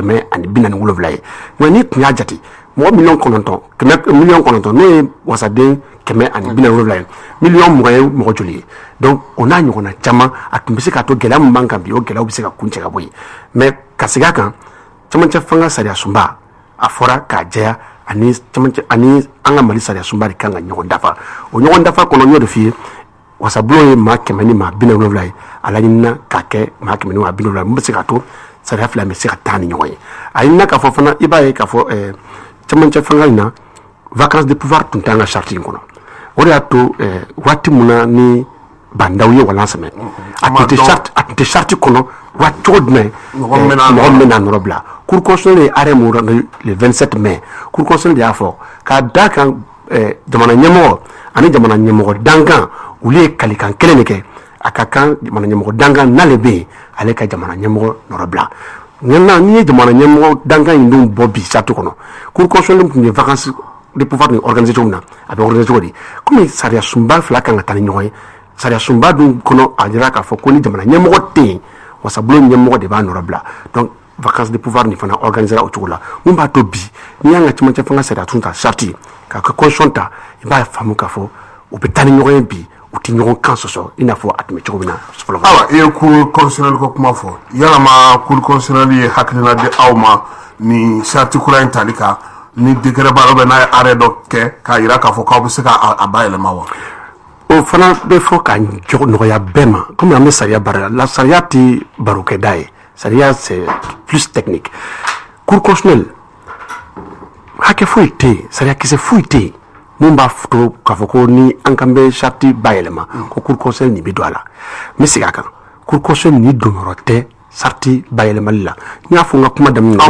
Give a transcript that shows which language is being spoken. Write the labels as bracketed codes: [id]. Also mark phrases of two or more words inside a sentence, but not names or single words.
[bm] 147 ye nka n'i tun y'a jate mɔgɔ 9,000,000 n'o ye wasaden 147 ye 20,000,000 ye mɔgɔ joli ye donc o n'a ɲɔgɔnna caman a tun bɛ se k'a to gɛlɛya min b'an kan bi o gɛlɛyaw bɛ se ka kun cɛ ka bɔ yen mais ka segin a kan cɛmancɛ fanga sariya sunba a fɔra k'a jɛya ani an ka Mali sariya sunba de kan ka ɲɔgɔn dafa o ɲɔgɔn dafa kɔnɔ n y'o de f'i ye wasabulon ye maa 100 ni maa 70 ye a laɲinina k'a kɛ maa 100 ni maa 70 mun bɛ se k'a to sariya fila bɛ se ka taa ni ɲɔgɔn ye a ɲinina k'a fɔ fana i b'a ye k'a fɔ cɛmancɛ fanga in na [fr] vacance de pouvoir [bm] tun t'an ka charte in kɔnɔ o de y'a to waati mun na ni bandaw ye walan sɛmɛ a tun tɛ charte kɔnɔ waati cogo jumɛn mɔgɔ min bɛ n'a nɔrɔ bila [fr] cour constitutionnelle [bm] ye arrêt mun [fr] rendu le 27 mai cour constitutionnelle [bm] de y'a fɔ k'a da kan jamana ɲɛmɔgɔ ani jamana ɲɛmɔgɔ dankan olu ye kalikan kelen de kɛ a ka kan jamana ɲɛmɔgɔ dankan n'ale bɛ yen ale ka jamana ɲɛmɔgɔ nɔrɔ bila n'i ye jamana ɲɛmɔgɔ dankan in dun bɔ bi charte kɔnɔ cour constitutionnelle tun ye [fr] vacance de pouvoir [bm] ni organiser cogo min na a bɛ organiser cogo di komi sariya sunba fila kan ka taa ni ɲɔgɔn ye sariya sunba dun kɔnɔ a jira k'a fɔ ko ni jamana ɲɛmɔgɔ tɛ yen wasabulon ɲɛmɔgɔ de b'a nɔrɔ bila donc [fr] vacance de pouvoir [bm] ni fana organiser o cogo la mun b'a to bi n'i y'an ka cɛmancɛ fanga sariya tun ta charte k'a ka constitution ta i b'a faamu k'a fɔ u bɛ taa ni ɲɔgɔn ye bi u tɛ ɲɔgɔn kan sɔsɔ i n'a fɔ a tun bɛ cogo min na fɔlɔ. awa i ye [fr] cour constitutionnelle [bm] ko kuma fɔ yalama [fr] cour constitutionnelle [bm] ye hakilina di aw ma ni charte kura in tali kan ni décret b'a la n'a ye arrêt dɔ kɛ k'a jira k'a fɔ k'aw bɛ se k'a bayɛlɛma wa. o fana bɛ fɔ ka nɔgɔya bɛɛ ma komi an bɛ sariya baara la sariya tɛ barokɛda ye sariya [fr] c'est plus technique cour constitutionnelle [bm] hakɛ foyi tɛ yen sariya kisɛ foyi tɛ yen mun b'a to k'a fɔ ko ni an kan bɛ charte bayɛlɛma ko [fr] cour constitutionnelle [bm] nin bɛ don a la n bɛ segin a kan [fr] cour constitutionnelle [bm] nin donyɔrɔ tɛ sarti bayɛlɛmali la n y'a fɔ n ka kuma daminɛ na